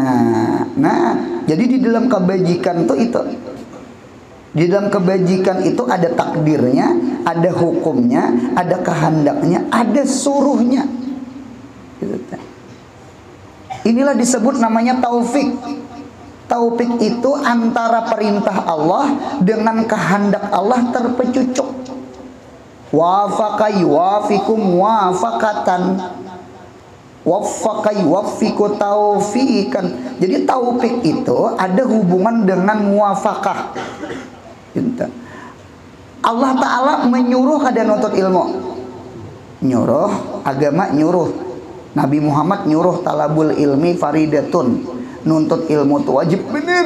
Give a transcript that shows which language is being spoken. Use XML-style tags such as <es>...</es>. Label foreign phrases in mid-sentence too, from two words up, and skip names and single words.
<id>Nah, jadi di dalam kebajikan itu di dalam kebajikan itu ada takdirnya, ada hukumnya, ada kehendaknya, ada suruhnya. Inilah disebut namanya taufik. Taufik itu antara perintah Allah dengan kehendak Allah terpecucuk.</id> <ar>وفق يوافقكم وفاقة، وفق يوافق توفيقا.</ar> <id>Jadi taufik itu ada hubungan dengan muwafaqah.</id> <bjn>Allah Ta'ala menyuruh kada nuntut ilmu, nyuruh agama, nyuruh Nabi Muhammad nyuruh</bjn> <ar>طلب العلم فريضة,</ar> <bjn>nuntut ilmu itu wajib bener.</bjn>